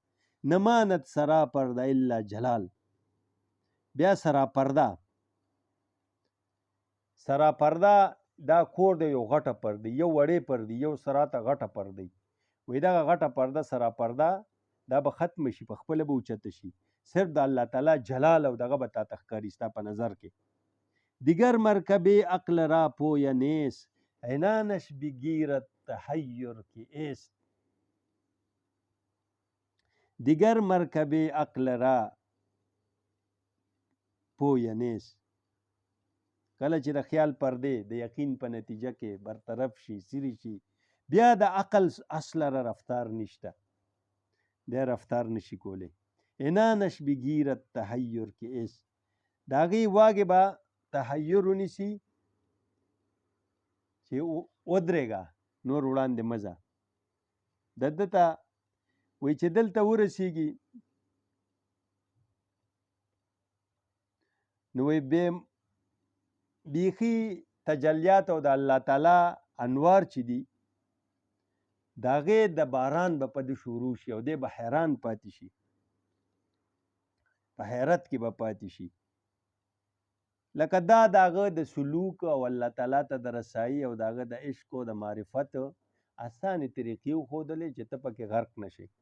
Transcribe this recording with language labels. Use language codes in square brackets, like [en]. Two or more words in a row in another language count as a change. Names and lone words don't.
[fa] نماند سرا پرده الا جلال، [ps] بیا سرا پرده دا کور دی یو غټه پرده، یو وړې پرده، یو سرا ته غټه پرده، وایي دغه غټه پرده سرا پرده دا به ختم شي، په خپله به اوچته شي، صرف د الله تعالی جلال او دغه به تا ته ښکاري ستا په نظر کې. [fa] دیگر مرکب عقل را پویه نیست عنانش بگیرد تحیر که است، دیگر مرکب عقل را پویه نیست، [ps] کله چې د خیال پردې د یقین په نتیجه کې برطرف شي سری شي، بیا د عقل اصله را رفتار نشته، بیا رفتار نشي کولی. [fa] عنانش بگیرد تحیر که است، [ps] د هغې واګې به تحیر ونیسي چې ودرېږه نور وړاندې مه ځه، د ده ته وایي چې دلته ورسېږي نو وایي بیخي تجلیات او د الله تعالی انوار چې دي د هغې د باران به په ده شروع شي او دی به حیران پاتې شي، په حیرت کې به پاتې شي، لکه دا د هغه د سلوک او الله تعالی ته د رسایي او د هغه د عشق او د معرفت اسانې طریقې وښودلې چې ته پکې غرق نشي.